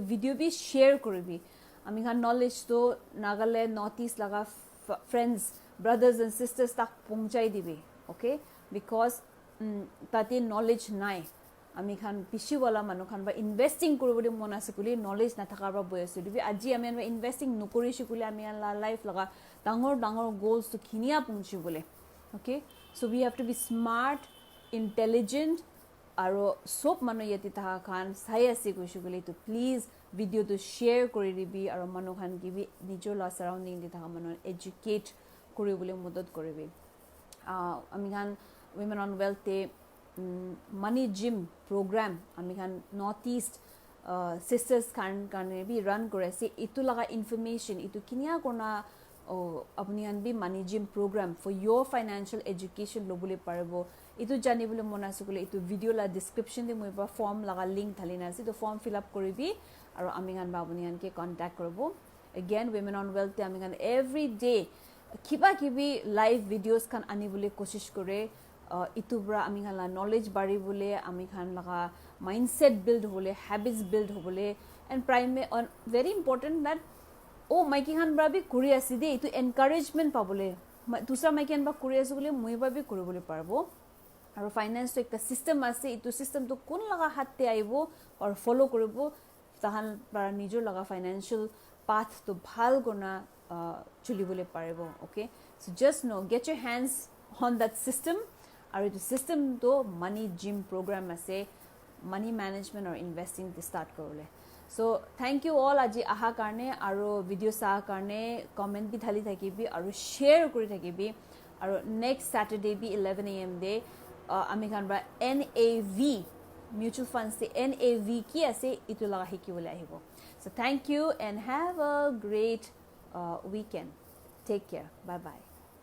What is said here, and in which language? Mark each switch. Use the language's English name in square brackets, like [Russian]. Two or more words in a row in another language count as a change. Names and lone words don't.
[Naga Pidgin] video bi share koribi ami khan knowledge to Nagaland Northeast laga [English] friends brothers and sisters [Naga Pidgin] tak pongchai dibi [English] okay because [Naga Pidgin] tate knowledge nai ami khan pishi wala manu khan ba investing korobole mona ase kuli knowledge na thakar ba boyase dibi aji ami investing nokori shikule ami life laga dangor goals to khinia pungchi bole [English] okay so we have to be smart intelligent [Naga Pidgin] aro sob manu yati taha khan sai ase koisu gole to please video to share kori dibi aro manu khan gibi nijor la surrounding de taha manu educate kori bole modot koribi ami khan women on wealth te money gym program ami khan northeast sisters khan bi run kore se itu laga information itu kinia kona apni an bi money gym program [English] for your financial education [Naga Pidgin] lobule paribo itu janibole mona ase kole itu video la description de moi ba form laga link thalina ase to [English] form fill up [Naga Pidgin] koribi aro ami gan ba apni an ke contact korobo again women on wealth te ami gan [English] every day [Naga Pidgin] kibi [English] live videos [Naga Pidgin] kan anibole koshish kore itu bra ami gan la knowledge bari bole ami khan laga [English] mindset build [Naga Pidgin] hole [English] habits build [Naga Pidgin] hole [English] and primary very important that [Naga Pidgin] maiki khan bra bi kuri ase de itu encouragement pabole dusra maiki khan ba kuri ase bole moi ba bi koribole parbo aro finance to ekta system ase itu system to kun laga hatte aibo or follow koribo tahan para nijor laga financial path to bhal gona chulibole paribo [English] okay so just know get your hands on that system [Naga Pidgin] aro itu system to money gym program ase [English] money management or investing [Naga Pidgin] to start korole [English] so thank you all [Naga Pidgin] aji aha karne aro video sa karne comment bi thali thakibi aro share kori thakibi aro [English] next Saturday [Naga Pidgin] bi 11 am de ami khan ba [English] NAV mutual funds [Naga Pidgin] se NAV ki ase itu laga hikibole ahibo [English] so thank you and have a great weekend take care bye bye